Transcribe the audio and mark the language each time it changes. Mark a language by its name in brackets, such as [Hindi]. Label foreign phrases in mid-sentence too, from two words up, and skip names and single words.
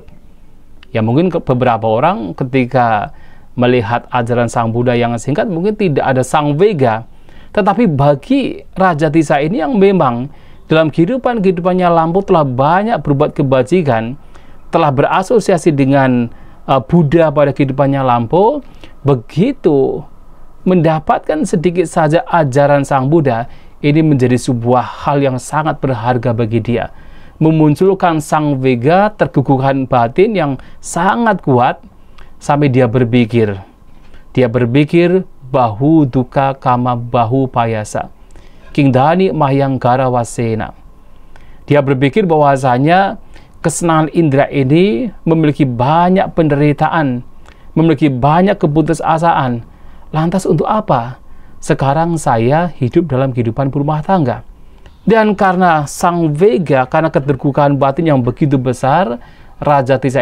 [Indonesian] Ya, mungkin beberapa orang ketika melihat ajaran Sang Buddha yang singkat mungkin tidak ada Sang Vega, tetapi bagi Raja Tissa ini yang memang dalam kehidupannya lampau telah banyak berbuat kebajikan, telah berasosiasi dengan Buddha pada kehidupannya lampau, begitu mendapatkan sedikit saja ajaran Sang Buddha, ini menjadi sebuah hal yang sangat berharga bagi dia. Memunculkan Sang Vega, terguguran batin yang sangat kuat, sampai dia berpikir [Pali] bahu duka kama bahu payasa kingdani mahyangkara wasena. [Indonesian] Dia berpikir bahwasanya kesenangan indera ini memiliki banyak penderitaan, memiliki banyak keputusasaan. Lantas untuk apa sekarang saya hidup dalam kehidupan berumah tangga? Dan karena Sang Vega, karena ketergugukan batin yang begitu besar, Raja Tissa